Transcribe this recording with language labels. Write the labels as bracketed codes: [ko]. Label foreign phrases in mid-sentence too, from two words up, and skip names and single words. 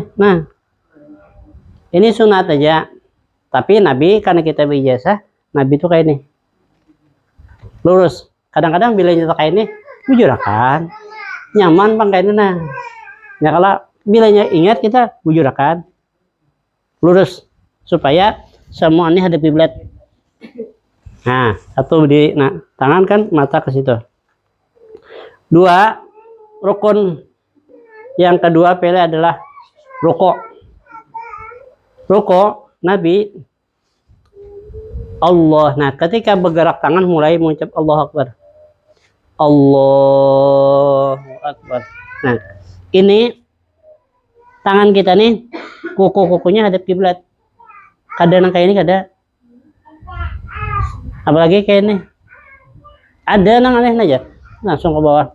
[id] Nah, ini sunat aja. Tapi Nabi karena kita berijazah, Nabi itu kayak ini. Lurus. [bjn] Kadang-kadang bila nyata kayak ini, bujurakan. Nyaman bang kayak ini. Nah, ya kalau bilanya ingat kita bujurakan. [id] Lurus supaya semua ini hadap kiblat. Nah, satu berdiri. Nah, tangan kan mata ke situ. 2, rukun yang kedua pele adalah rukuk. Rukuk Nabi Allah. Nah, ketika bergerak tangan mulai mengucap [ar] Allahu Akbar. Allahu Akbar. [id] Nah, ini tangan kita nih kuku-kukunya hadap kiblat. [bjn] Kadang kayak ini kada. Apalagi kayak ini. Ada nang aneh aja. Langsung ke bawah.